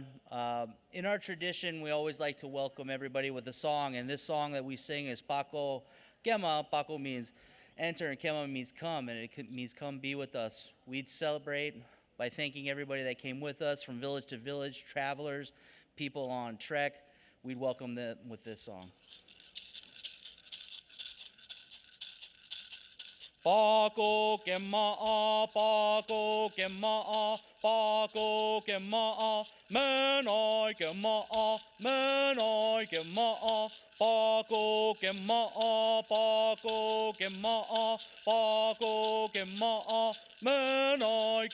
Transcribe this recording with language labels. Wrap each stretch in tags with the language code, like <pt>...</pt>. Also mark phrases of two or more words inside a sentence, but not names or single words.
<en>In our tradition, we always like to welcome everybody with a song, and this song that we sing is Paco Kema. Paco means enter, and Kema means come, and it means come be with us. We'd celebrate by thanking everybody that came with us from village to village, travelers, people on trek. We'd welcome them with this song. Paco Kema, Paco Kema, Paco Kema, Menai Kema, Menai Kema, Paco Kema, Paco Kema, Paco Kema, Menai</en>